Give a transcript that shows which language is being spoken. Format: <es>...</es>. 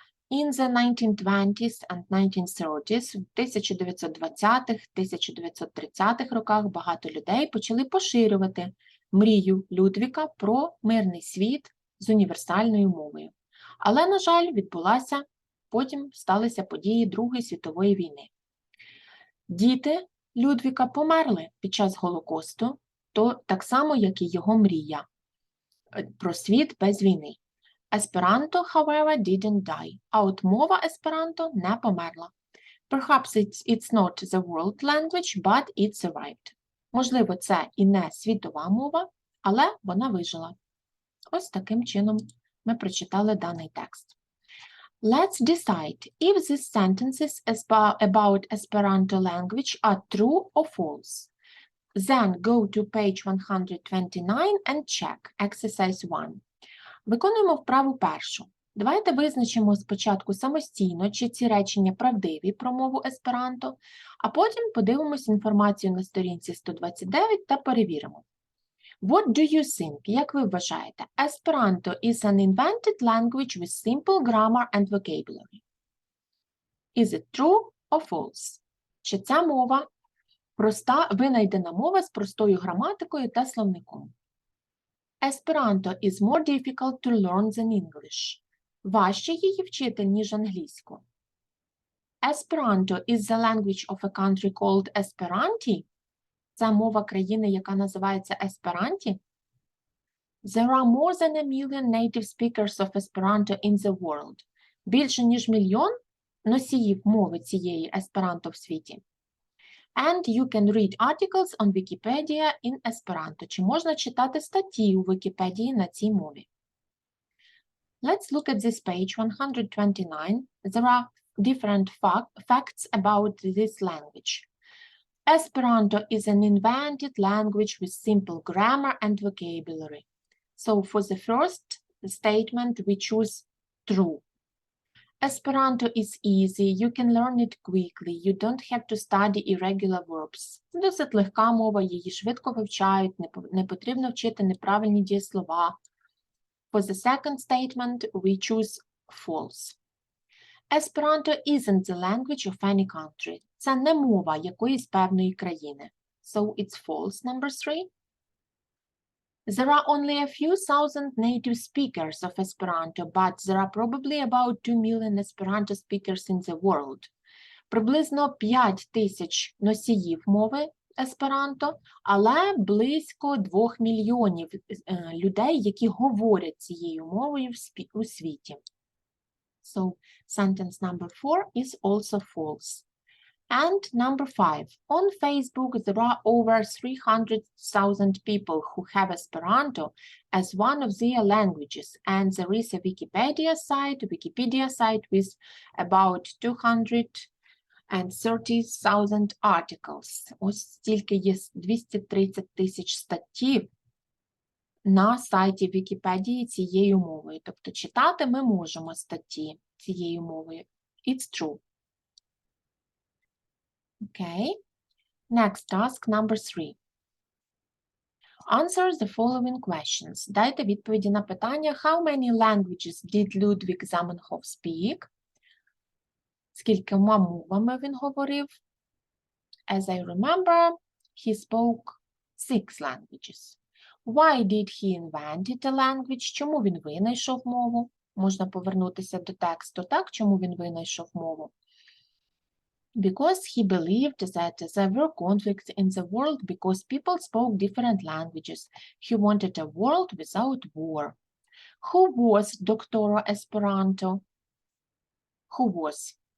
<en>In the 1920s and 1930s,</en> <uk>в 1920-1930-х роках багато людей почали поширювати мрію Людвіга про мирний світ з універсальною мовою. Але, на жаль, потім сталися події Другої світової війни. Діти Людвіга померли під час Голокосту, так само, як і його мрія про світ без війни.</uk> <en>Esperanto, however, didn't die.</en> <uk>А от мова есперанто не померла.</uk> <en>Perhaps it's not the world language, but it survived.</en> <uk>Можливо, це і не світова мова, але вона вижила. Ось таким чином ми прочитали даний текст.</uk> <en>Let's decide if these sentences about Esperanto language are true or false. Then go to page 129 and check exercise 1.</en> <uk>Виконуємо вправу першу. Давайте визначимо спочатку самостійно, чи ці речення правдиві про мову есперанто, а потім подивимось інформацію на сторінці 129 та перевіримо.</uk> <en>What do you think?</en> <uk>Як ви вважаєте?</uk> <en>Esperanto is an invented language with simple grammar and vocabulary. Is it true or false?</en> <uk>Чи ця мова винайдена мова з простою граматикою та словником?</uk> <en>Esperanto is more difficult to learn than English.</en> <uk>Важче її вчити, ніж англійську.</uk> <en>Esperanto is the language of a country called Esperanti.</en> <uk>Це мова країни, яка називається Есперанті.</uk> <en>There are more than a million native speakers of Esperanto in the world.</en> <uk>Більше, ніж мільйон носіїв мови цієї есперанто в світі.</uk> <en>And you can read articles on Wikipedia in Esperanto.</en> <uk>Чи можна читати статті у Вікіпедії на цій мові?</uk> <en>Let's look at this page 129. There are different facts about this language. Esperanto is an invented language with simple grammar and vocabulary. So for the first statement, we choose true. Esperanto is easy, you can learn it quickly, you don't have to study irregular verbs.</en> <uk>Досить легка мова, її швидко вивчають, не потрібно вчити неправильні дієслова.</uk> <en>For the second statement, we choose false. Esperanto isn't the language of any country.</en> <uk>Це не мова якоїсь певної країни.</uk> <en>So it's false, number 3. There are only a few thousand native speakers of Esperanto, but there are probably about 2 million Esperanto speakers in the world.</en> <uk>Приблизно 5 тисяч носіїв мови есперанто, але близько 2 мільйонів людей, які говорять цією мовою у світі.</uk> <en>So, sentence number 4 is also false. And number 5, on Facebook there are over 300,000 people who have Esperanto as one of their languages, and there is a Wikipedia site with about 230,000 articles.</en> <uk>Ось стільки є 230 тисяч статтів на сайті Вікіпедії цією мовою. Тобто читати ми можемо статті цією мовою.</uk> <en>It's true. Okay. Next task, number 3. Answer the following questions.</en> <uk>Дайте відповіді на питання.</uk> <en>How many languages did Ludwig Zamenhof speak?</en> <uk>Скількома мовами він говорив?</uk> <en>As I remember, he spoke 6 languages. Why did he invent a language?</en> <uk>Чому він винайшов мову? Можна повернутися до тексту, так? Чому він винайшов мову?</uk> <en>Because he believed that there were conflicts in the world because people spoke different languages. He wanted a world without war. Who was Doctor Esperanto? Who was?</en>